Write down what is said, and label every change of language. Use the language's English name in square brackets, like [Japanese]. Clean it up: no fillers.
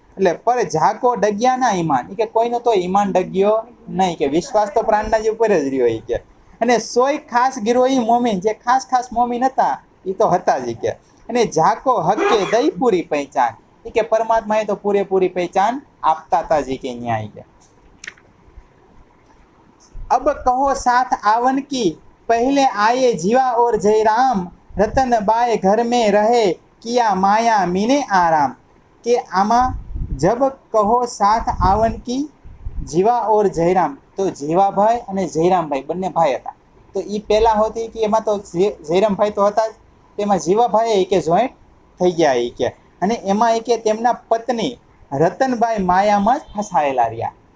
[Gujarati] એટલે પર ઝાકો ડગ્યાના ઈમાન, એ કે કોઈનો તો ઈમાન ડગ્યો નહીં, કે વિશ્વાસ તો પ્રાણના જે ઉપર જ રહ્યો એ કે. અને સોય ખાસ ગિરોહી મોમિન, જે ખાસ ખાસ મોમિન હતા એ તો હતા જ કે. અને ઝાકો હક્કે દઈ પૂરી પહેચાન, એ કે પરમાત્માએ તો પૂરેપૂરી પહેચાન આપતા હતા જ કે ન્યાય કે. [Hindi] अब कहो साथ आवन की, पहले आए जीवा और जयराम, रतन बाय घर में रहे किया माया मीने आराम. [Gujarati] કે આમાં [Hindi] જબ કહો સાથ આवन की, જીવા ઓર જયરામ, [Gujarati] તો જીવાભાઈ અને જયરામભાઈ બંને ભાઈ હતા. તો એ પહેલાં હોતી કે એમાં તો જયરામભાઈ તો હતા જ, તેમાં જીવાભાઈ કે જોઈન્ટ થઈ ગયા એ કે. અને એમાં એ કે તેમના પત્ની રતનબાઈ માયામાં જ ફસાયેલા રહ્યા.